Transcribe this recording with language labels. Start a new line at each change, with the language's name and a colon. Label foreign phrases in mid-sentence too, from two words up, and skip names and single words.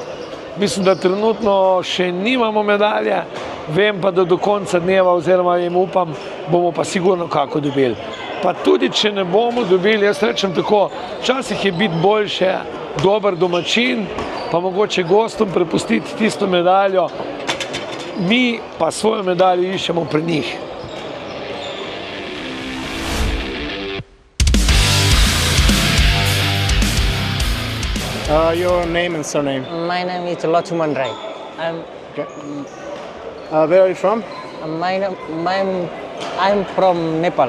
Slovenian: Mislim, da trenutno še nimamo medalje, vem pa, da do konca dneva oziroma jim upam, bomo pa sigurno kako dobili. Pa tudi, če ne bomo dobili, jaz rečem tako, včasih je biti boljše dober domačin, pa mogoče gostom prepustiti tisto medaljo, mi pa svojo medaljo iščemo pri njih.
English: Your name and surname? My name is Lakshman Rai. Where are you from? I'm from Nepal.